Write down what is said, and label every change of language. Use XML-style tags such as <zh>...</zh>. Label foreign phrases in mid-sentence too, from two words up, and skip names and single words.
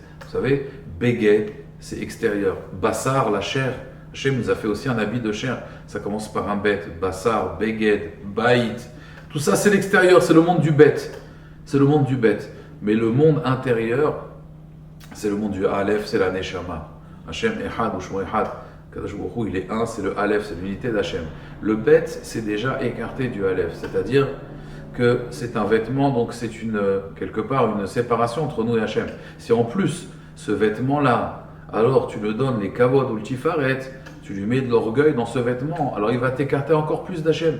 <fr>Vous savez, beged, c'est extérieur. Bassar, la chair. Hachem nous a fait aussi un habit de chair. Ça commence par un bête.</fr> <he>Bassar, beged, baït.</he> <fr>Tout ça, c'est l'extérieur, c'est le monde du bête. C'est le monde du bête. Mais le monde intérieur, c'est le monde du Aleph, c'est la Neshama.</fr> <he>Hachem Echad ou Shmo Echad. Kadosh Baruch Hu,</he> <fr>il est un, c'est le Aleph, c'est l'unité d'Hachem. Le bête, c'est déjà écarté du Aleph. C'est-à-dire que c'est un vêtement, donc c'est quelque part une séparation entre nous et Hachem. Si en plus, ce vêtement-là, alors tu le donnes les kavod ou le tifaret, tu lui mets de l'orgueil dans ce vêtement, alors il va t'écarter encore plus d'Hachem.</fr>